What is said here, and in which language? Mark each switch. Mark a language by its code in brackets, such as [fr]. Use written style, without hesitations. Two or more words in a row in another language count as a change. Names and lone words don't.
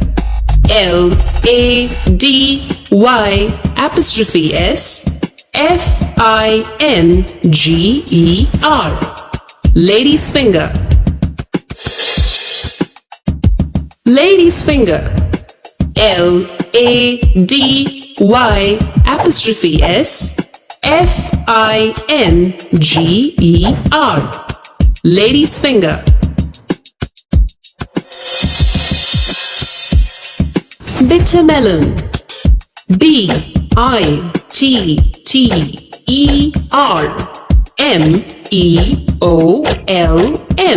[en] L-A-D-Y'(S) F-I-N-G-E-R. Lady's finger. Lady's finger. L-A-D-Y'(S) F-I-N-G-E-R. Lady's finger. Bitter melon. B-I-T-T-E-R M-E-O-L-N.